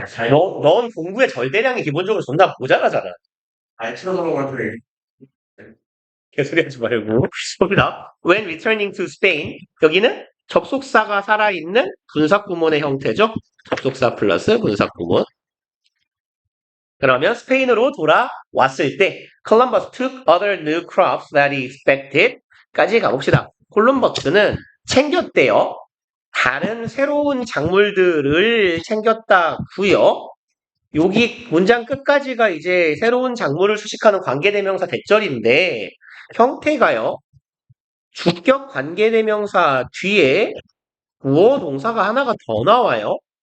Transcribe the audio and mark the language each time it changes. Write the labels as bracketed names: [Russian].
[Korean] 넌 공부의 절대량이 기본적으로 존나 모자라잖아. 틀어놓은 것 같아. 개소리 하지 말고. 봅니다. [English] When returning to Spain, [Korean] 여기는 접속사가 살아있는 분사구문의 형태죠. 접속사 플러스 분사구문. 그러면 스페인으로 돌아왔을 때 [English] Columbus took other new crops that he expected [Korean] 까지 가봅시다. 콜럼버스는 챙겼대요. 다른 새로운 작물들을 챙겼다고요. 여기 문장 끝까지가 이제 새로운 작물을 수식하는 관계대명사 대절인데 형태가요. 주격 관계대명사 뒤에 구어 동사가 하나가 더 나와요.